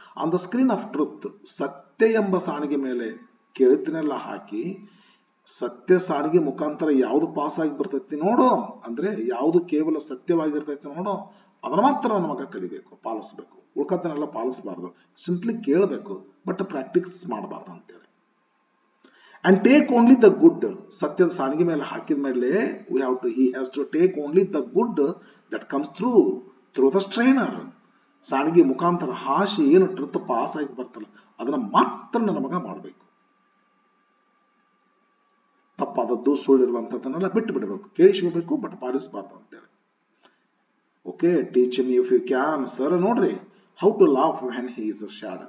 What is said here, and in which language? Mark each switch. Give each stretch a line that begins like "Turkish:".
English: On the screen of truth.
Kannada: ಸತ್ಯ ಎಂಬ ಸಾಣಿಗೆ ಮೇಲೆ ಕೇಳಿದ್ದನ್ನೆಲ್ಲ ಹಾಕಿ, ಸತ್ಯ ಸಾಣಿಗೆ ಮುಖಾಂತರ ಯಾವ್ದು ಪಾಸ್ ಆಗಿ ಬರ್ತೈತಿ ನೋಡು, ಅಂದ್ರೆ ಯಾವ್ದು ಕೇವಲ ಸತ್ಯವಾಗಿರ್ತೈತಿ ನೋಡು, ಅದನ್ನ ಮಾತ್ರ ನಮಗ ಕಲಿಬೇಕು, ಪಾಲಿಸ್ಬೇಕು. ಉಳ್ಕತ್ತನೆಲ್ಲ ಪಾಲಿಸಬಾರ್ದು. ಸಿಂಪ್ಲಿ ಕೇಳಬೇಕು, ಬಟ್ ಪ್ರಾಕ್ಟೀಸ್ ಮಾಡಬಾರ್ದು ಅಂತೇಳಿ.
English: And take only the good.
Kannada: ಸತ್ಯದ ಸಾಣಿಗೆ ಮೇಲೆ ಹಾಕಿದ ಮೇಲೆ
English: he has to take only the good that comes through the strainer.
Kannada: ಸಾಣಿಗೆ ಮುಖಾಂತರ ಹಾಸಿ ಏನು ಟ್ರುತ್ ಪಾಸ್ ಆಗಿ ಬರ್ತಲ್ಲ ಅದನ್ನ ಮಾತ್ರ ನನ್ನ ಮಗ ಮಾಡಬೇಕು. ತಪ್ಪಾದದ್ದು ಸುಳ್ಳಿರುವಂತದ್ದನ್ನೆಲ್ಲ ಬಿಟ್ಟು ಬಿಡಬೇಕು, ಕೇಳಿಸ್ಕೋಬೇಕು, ಬಟ್ ಪಾಲಿಸಬಾರ್ದು ಅಂತೇಳಿ.
English: Okay, teach him if you can.
Kannada: Sir ನೋಡ್ರಿ,
English: How to laugh when he is sad.